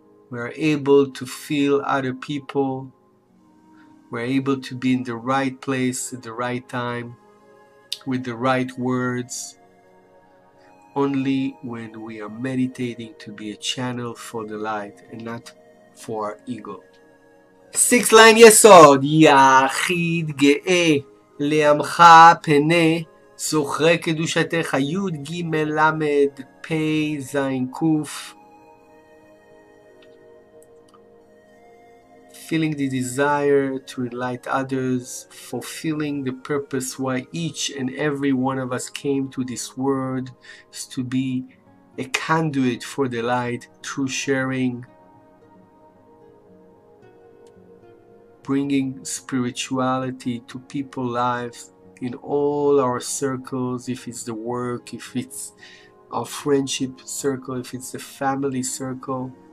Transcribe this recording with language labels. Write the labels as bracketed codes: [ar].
[en] We're able to feel other people. We're able to be in the right place at the right time with the right words, only when we are meditating to be a channel for the light and not for our ego. Sixth line [he] יסוד, יחיד גאה לעמך פנה זוכרי קדושתך י' ג' למד פ' ז' ק'. [en] Feeling the desire to enlighten others, fulfilling the purpose why each and every one of us came to this world, is to be a conduit for the light through sharing, bringing spirituality to people's lives in all our circles, if it's the work, if it's our friendship circle, if it's the family circle.